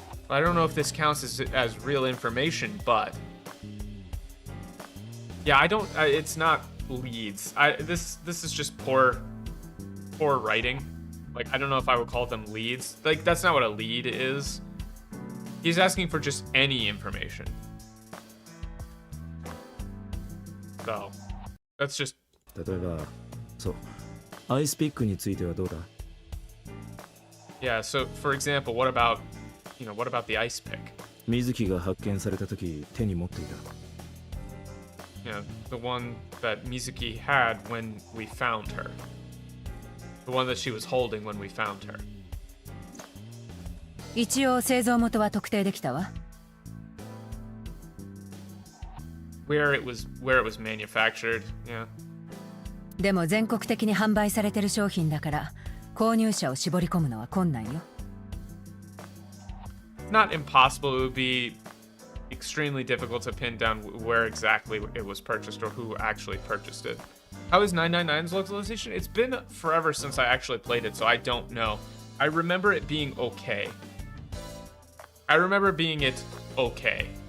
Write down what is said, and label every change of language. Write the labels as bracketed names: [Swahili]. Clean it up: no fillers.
[English] I don't know if this counts as real information, but yeah, it's not leads. This is just poor writing. Like, I don't know if I would call them leads. Like, that's not what a lead is. He's asking for just any information. So, that's just... [Japanese] 例えば、そう、アイスピックについてはどうだ? [English] Yeah, so, for example, what about the ice pick? [Japanese] 水木が発見された時手に持っていた。 [English] You know, the one that Mizuki had when we found her. The one that she was holding when we found her. [Japanese] 一応製造元は特定できたわ。 [English] Where it was manufactured, yeah. [Japanese] でも全国的に販売されてる商品だから購入者を絞り込むのは困難よ。 [English] Not impossible. It would be extremely difficult to pin down where exactly it was purchased or who actually purchased it. How is 999's localization? It's been forever since I actually played it, so I don't know. I remember it being okay. I remember being it okay.